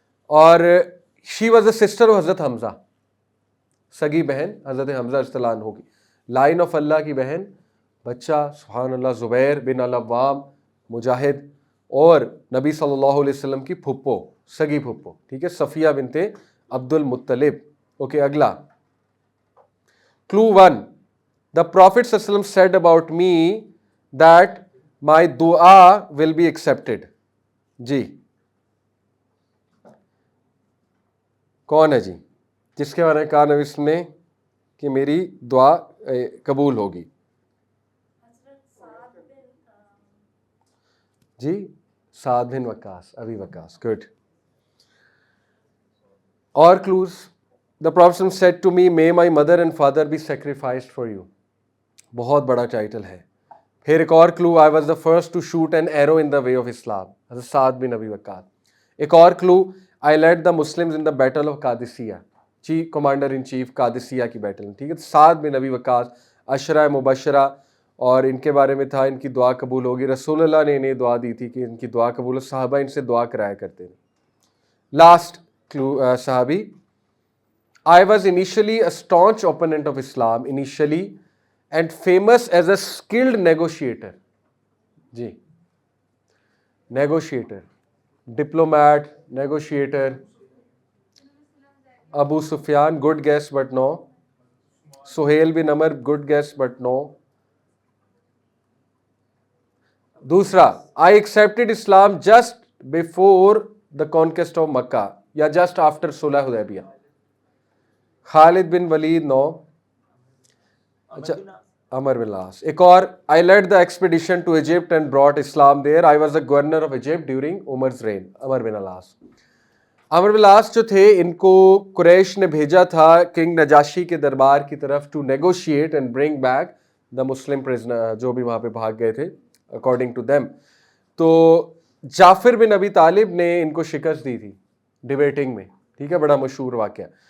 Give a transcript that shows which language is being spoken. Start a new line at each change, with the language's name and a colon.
Urdu: اور
English: she was a sister of
Urdu: حضرت حمزہ, سگی بہن حضرت حمزہ رضی اللہ عنہ کی, لائن آف اللہ کی بہن, بچہ سبحان اللہ زبیر بن العوام مجاہد, اور نبی صلی اللہ علیہ وسلم کی پھپھو, سگی پھپھو, ٹھیک ہے, صفیہ بنت عبد المطلب. اوکے, اگلا clue 1.
English: The Prophet
Urdu: صلی اللہ علیہ وسلم
English: said about me that my dua will be accepted.
Urdu: جی کون ہے جی جس کے بارے میں کہا نبی صلی اللہ علیہ وسلم نے کہ میری دعا قبول ہوگی؟ جی سعد بن وقاص, ابی وقاص.
English: Good.
Urdu: اور close.
English: The Prophet said to me, may my mother and father be sacrificed for you.
Urdu: بہت بڑا ٹائٹل ہے. پھر ایک اور کلو,
English: I was the first to shoot an arrow in the way of Islam.
Urdu: حضرت سعد بن ابی وقاص. ایک اور کلو,
English: I led the Muslims in the battle of Qadisiyyah, chief commander in chief Qadisiyyah
Urdu: کی بیٹل, ٹھیک ہے. سعد بن ابی وقاص عشرہ مبشرہ, اور ان کے بارے میں تھا ان کی دعا قبول ہوگی. رسول اللہ نے انہیں دعا دی تھی کہ ان کی دعا قبول ہو, صحابہ ان سے دعا کرایا کرتے ہیں.
English: Last clue صحابی, I was initially a staunch opponent of Islam initially and famous as a skilled negotiator. جی negotiator, diplomat, negotiator. Abu Sufyan, good guess but no. Suhail bin Amr, good guess but no.
Urdu: دوسرا,
English: I accepted Islam just before the conquest of Makkah
Urdu: یا
English: just after صلح حدیبیہ.
Urdu: خالد بن ولید نو. اچھا عمر بن العاص.
English: ایک اور, I led the expedition to Egypt and brought Islam there. I was the governor of Egypt during Umar's reign.
Urdu: عمر بن العاص. عمر بن العاص جو تھے ان کو قریش نے بھیجا تھا کنگ نجاشی کے دربار کی طرف
English: to negotiate and bring back the Muslim prisoner,
Urdu: جو بھی وہاں پہ بھاگ گئے تھے
English: according to them.
Urdu: تو جعفر بن ابی طالب نے ان کو شکست دی تھی ڈیبیٹنگ میں, ٹھیک ہے, بڑا مشہور واقعہ.